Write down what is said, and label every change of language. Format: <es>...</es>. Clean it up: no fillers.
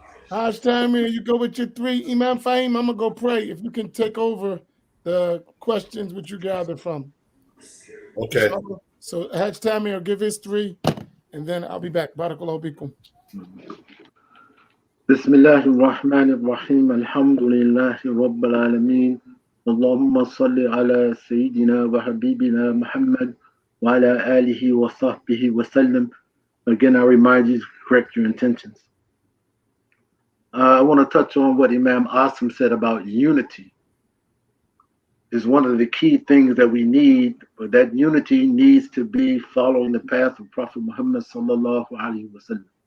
<en>Hajj Tamir, you go with your three. Imam Faheem, I'm gonna go pray. If you can take over the questions which you gathered from. Okay. So Hajj Tamir, give his three, and then I'll be back.</en> <ar>Barakallahu bikum. بسم الله الرحمن الرحيم الحمد لله رب العالمين اللهم صل على سيدنا وحبيبنا محمد وعلى آله وصحبه وسلم.</ar> <en>Again, I remind you to correct your intentions. I want to touch on what Imam Asim said about unity. Is one of the key things that we need, but that unity needs to be following the path of Prophet Muhammad sallallahu alaihi wasallam.</en>